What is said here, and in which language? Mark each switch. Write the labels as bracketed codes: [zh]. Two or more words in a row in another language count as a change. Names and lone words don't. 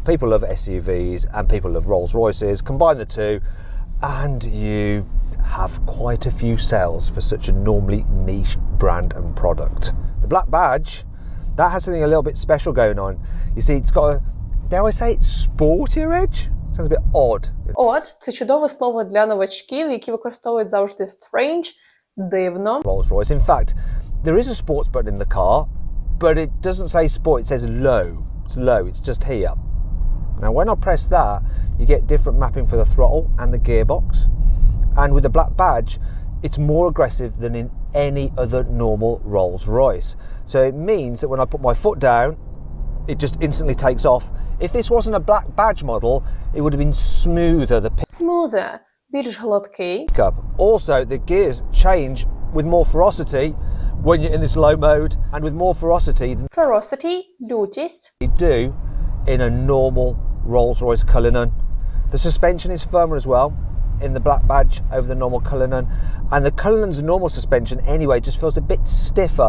[en] People love SUVs and people love Rolls-Royces. Combine the two and you have quite a few sales for such a normally niche brand and product. The black badge, that has something a little bit special going on. You see, it's got a, dare I say, it's sportier edge? Sounds a bit odd. Odd – [uk] це чудове слово для новачків, які використовують завжди strange, дивно. [en] Rolls-Royce. In fact, there is a sports button in the car, but it doesn't say sport, it says low. It's low, it's just here. Now when I press that, you get different mapping for the throttle and the gearbox. And with the black badge, it's more aggressive than in any other normal Rolls-Royce. So it means that when I put my foot down, it just instantly takes off. If this wasn't a black badge model, it would have been smoother. The Smoother – [uk] більш гладкий. [en] pickup. Also, the gears change with more ferocity when you're in this low mode and with more ferocity than [uk] Ferocity – лютість. [en] they do in a normal Rolls-Royce Cullinan. The suspension is firmer as well in the black badge over the normal Cullinan, and the Cullinan's normal suspension anyway just feels a bit stiffer